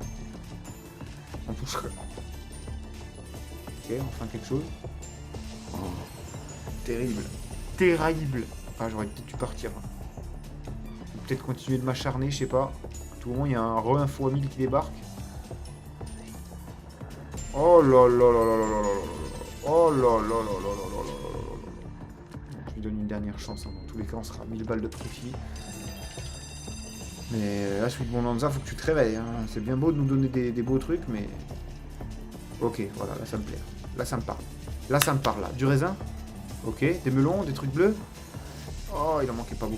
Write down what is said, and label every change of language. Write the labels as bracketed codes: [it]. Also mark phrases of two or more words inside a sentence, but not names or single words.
[fr] On toucherait. Ok, enfin quelque chose. Oh, terrible. Ah, j'aurais peut-être dû partir. Peut-être continuer de m'acharner, je sais pas. À tout moment, il y a un x1000 qui débarque. Oh là là là là là là là là. Oh là là là là là là là. Je lui donne une dernière chance. Hein. Dans tous les cas, on sera à 1000 balles de profit. Mais là, Sweet Bonanza, faut que tu te réveilles. Hein. C'est bien beau de nous donner des beaux trucs, mais... Ok, voilà, là, ça me plaît. Là, ça me parle. Là, ça me parle, là. Du raisin. Ok, des melons, des trucs bleus. Oh, il en manquait pas beaucoup.